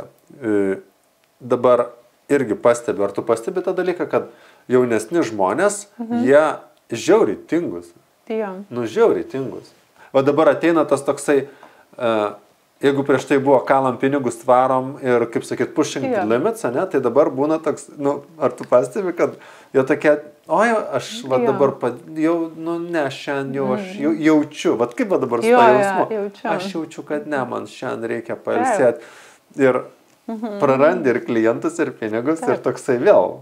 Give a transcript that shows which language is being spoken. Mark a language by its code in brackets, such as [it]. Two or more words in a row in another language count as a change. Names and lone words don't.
[lt] Dabar irgi pastebiu, ar tu pastebi tą dalyką, kad jaunesni žmonės, jie žiauriai tingus. Nu, žiauriai tingus. O dabar ateina tas toksai, jeigu prieš tai buvo kalam pinigus tvarom ir, kaip sakyt, [en] pushing the limits, [lt] ne, tai dabar būna toks, nu, ar tu pastebi, kad jie tokie, oi, aš va dabar jau, nu, ne, šiandien jau aš jaučiu, va kaip va dabar su to jausmu, aš jaučiu, kad ne, man šiandien reikia pailsėti. Ir prarandi ir klientus, ir pinigus, ir toksai vėl.